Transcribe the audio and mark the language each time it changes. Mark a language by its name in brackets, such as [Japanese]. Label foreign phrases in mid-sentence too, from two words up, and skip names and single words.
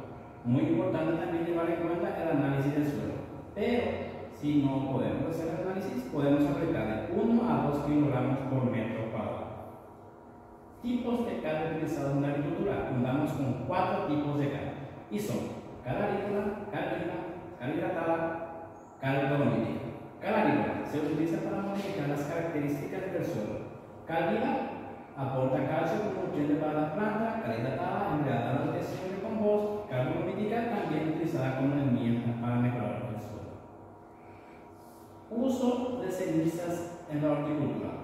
[Spanish] Muy importante también llevar en cuenta el análisis del suelo. Pero si no podemos hacer el análisis, podemos aplicar de 1 a 2 kilogramos por metro cuadrado. Tipos de cal utilizados en la agricultura. Contamos con 4 tipos de cal y son cal agrícola, cal fina, cal hidratada, cal dolomítica. Cal agrícola se utiliza para modificar las características del suelo. Cal viva aporta calcio como nutriente para la planta. Cal hidratada emplea la nutrición de compost. Cal dolomítica también utilizada como herramienta para mejorar el suelo. Uso de cenizas en la horticultura.